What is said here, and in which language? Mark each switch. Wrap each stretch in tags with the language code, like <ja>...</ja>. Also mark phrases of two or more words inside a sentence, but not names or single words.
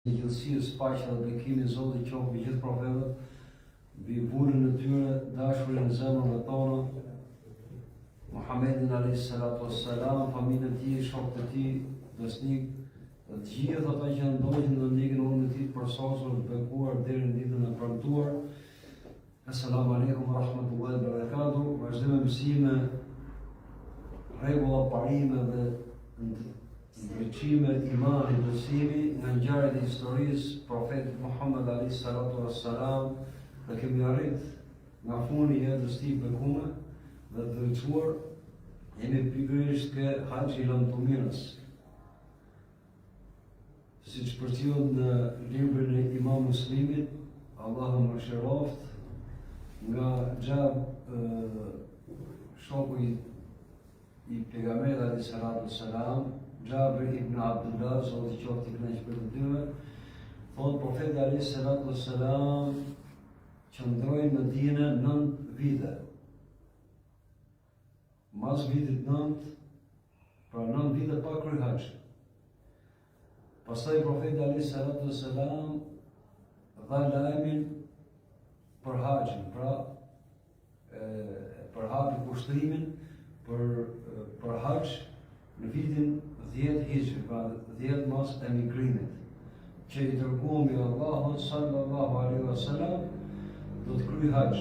<sq>Në gjithësisë, paqja dhe bekimi i Zotit qoftë mbi gjithë profetët, mbi burrin e tyre, dashurin në zemrën tona, Muhammedin</sq> <ar>عليه الصلاة والسلام,</ar> <sq>familjen e tij, shokët e tij, besnik, të gjithë ata që ndodhin në ndjekjen e urrit të tij të përsosur, të bekuar deri në ditën e premtuar.</sq> <ar>السلام عليكم ورحمة الله وبركاته.</ar> <sq>Vazhdojmë mësime, rregulla, parime dhe ndryqime imani besimi nga ngjarjet e historisë profetit Muhammed</sq> <ar>عليه الصلاة والسلام,</ar> <sq>dhe kemi arrit nga funi i jetës tij bekume dhe të drejtuar jemi pikërisht ke Haxhi i Lamtumirës. Siç përcjellet në librin e Imam Muslimit, Allahu më mëshiroft, nga Xhab shoku i pejgamberit alayhis salatu wassalam, Jabir ibn Abdullah, Zoti qoftë i kënaqur për të dyve, thotë profeti</sq> <ar>عليه الصلاة والسلام</ar> <sq>qëndroi në Medinë 9 vite. Mas vitit 9, pra 9 vite pa kryer haxh. Pastaj profeti</sq> <ar>عليه الصلاة والسلام</ar> <sq>dha lajmin për haxhin, pra për hapi kushtrimin për haxh në vitin 10 Hijri, pra 10 mas emigrimit, që i dërguari i Allahut</sq> <ar>صلى الله عليه وسلم</ar> <sq>do të kryej haxh.</sq>